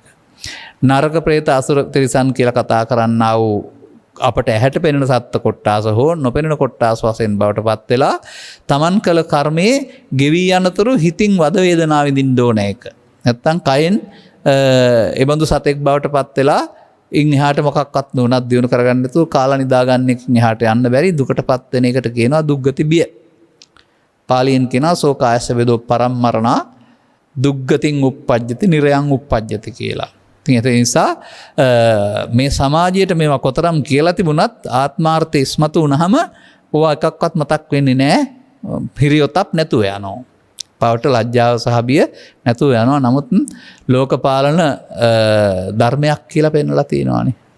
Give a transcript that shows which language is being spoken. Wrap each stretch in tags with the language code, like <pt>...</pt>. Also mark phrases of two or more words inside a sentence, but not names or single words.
<si>නරක ප්‍රේත අසුර තිරිසන් කියලා කතා කරන්නා වූ අපට ඇහැට පෙනෙන සත්ත්ව කොට්ටාස හෝ නොපෙනෙන කොට්ටාස වශයෙන් බවට පත් වෙලා තමන් කළ කර්මයේ ගෙවී යනතුරු හිතින් වද වේදනාව විඳින්න ඕන එක. නැත්තම් කයෙන් එබඳු සතෙක් බවට පත් වෙලා ඉන් එහාට මොකක්වත් නොනත් දිනු කරගන්න නැතුව කාලා නිදා ගන්න එකකින් එහාට යන්න බැරි දුකටපත් වෙන එකට කියනවා දුක්ගති බිය. පාලියෙන් කියනවා</si> <pi>සෝකායස වේදෝ පරම්මරණා දුක්ගතින් උප්පජ්ජති නිරයන් උප්පජ්ජති</pi> <si>කියලා. ඉතින් ඒ නිසා මේ සමාජයට මේවා කොතරම් කියලා තිබුණත් ආත්මාර්ථය ඉස්මතු වුණාම ඕවා එකක්වත් මතක් වෙන්නේ නැහැ. හිරියොතප් නැතුව යනවා. පවට ලැජ්ජාව සහ බිය නැතුව යනවා. නමුත් ලෝකපාලන ධර්මයක් කියලා පෙන්වලා තියෙනවානේ.</si>